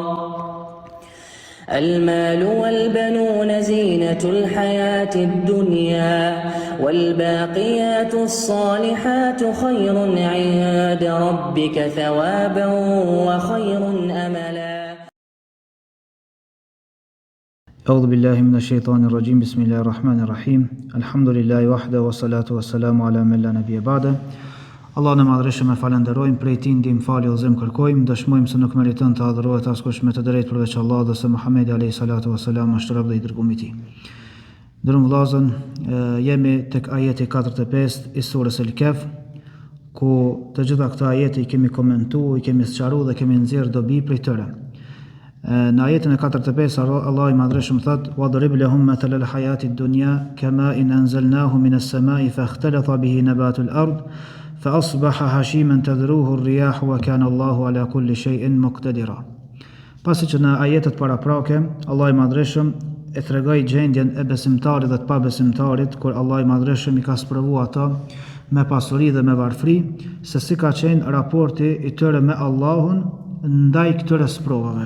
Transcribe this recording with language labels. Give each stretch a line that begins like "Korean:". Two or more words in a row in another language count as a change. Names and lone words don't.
Arabic: المال والبنون زينة الحياة الدنيا والباقيات الصالحات خير عند ربك ثوابا وخير أملا أعوذ بالله من الشيطان الرجيم بسم الله الرحمن الرحيم الحمد لله وحده والصلاة والسلام على من لا نبي بعده
Albanian: Allah në madhreshëm e falenderojmë, prej tij ndihmë falje udhëzim kërkojmë, dëshmojmë se nuk meriton të adhurohet askush me të drejtë përveç Allahut dhe se Muhamedi
Arabic: عليه الصلاة والسلام
Albanian: është rob dhe i dërguar i tij. Ndërmjet vëllazën, jemi tek ajeti 45 i surës El-Kahf, ku të gjitha këta ajete i kemi komentuar, i kemi sqaruar dhe kemi nxjerrë dobi prej tyre. Në ajetin e 45 Allah i madhreshëm thot:
Arabic: "واضرب لهم مثل الحياة الدنيا كماء أنزلناه من السماء فاختلط به نبات الأرض فأصبح هشيما تذروه الرياح وكان الله على كل شيء مقتدرا."
Albanian: Pasi që në ajetet paraprake Allah i madhreshëm e tregoi gjendjen e besimtarit dhe të pabesimtarit, kur Allah i madhreshëm i ka sprovuar ata me pasuri dhe me varfëri, se si ka qenë raporti i tyre me Allahun ndaj këtyre sprovave.